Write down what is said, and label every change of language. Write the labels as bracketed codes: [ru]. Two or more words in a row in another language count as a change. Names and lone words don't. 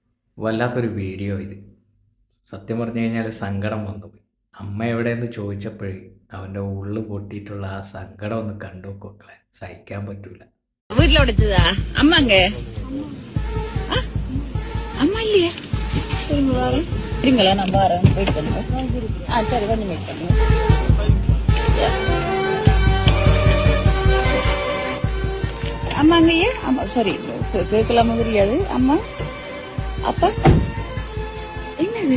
[ml] വല്ലാത്തൊരു വീഡിയോ ഇത്. സത്യം പറഞ്ഞു കഴിഞ്ഞാൽ സങ്കടം വന്നുപോയി. അമ്മ എവിടെയെന്ന് ചോദിച്ചപ്പോഴേ അവൻ്റെ ഉള്ളു പൊട്ടിയിട്ടുള്ള ആ സങ്കടം ഒന്ന് കണ്ടു നോക്കളെ, സഹിക്കാൻ പറ്റൂല. വീട്ടിലോടിച്ചതാ അമ്മ [ta] അங்கே அம்மா இல்லையா? இருங்களா, நான் வரேன். வெயிட் பண்ணுங்க. சரி, கொஞ்சம் வெயிட் பண்ணுங்க. அம்மா அங்கேயே? அம்மா சாரி, கேட்கலாம தெரியாது. அம்மா அப்பா என்னது?